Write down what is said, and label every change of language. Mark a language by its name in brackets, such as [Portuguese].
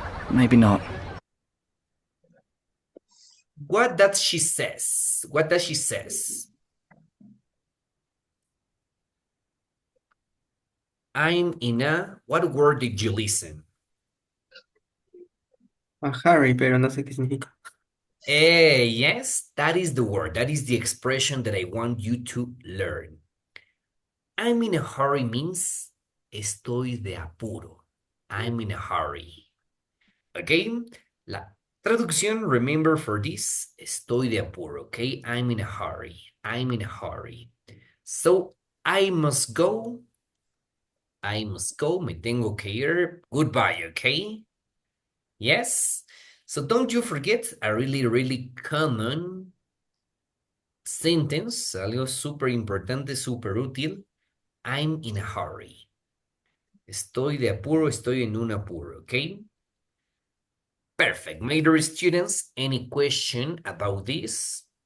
[English] Maybe not. What does she says? What does she says? I'm in a... What word did you listen? A hurry, [Spanish] pero no sé qué significa. [English] Yes, that is the word. That is the expression that I want you to learn. I'm in a hurry means [Spanish] estoy de apuro. [English] I'm in a hurry. Okay? [Spanish] La traducción, [English] remember for this, [Spanish] estoy de apuro, okay? [English] I'm in a hurry. I'm in a hurry. So, I must go. I must go. [Spanish] Me tengo que ir. [English] Goodbye, okay? Yes? So don't you forget a really, really common sentence, [Spanish] algo súper importante, súper útil. [English] I'm in a hurry. [Spanish] Estoy de apuro, estoy en un apuro, okay? [English] Perfect. My dear students, any question about this?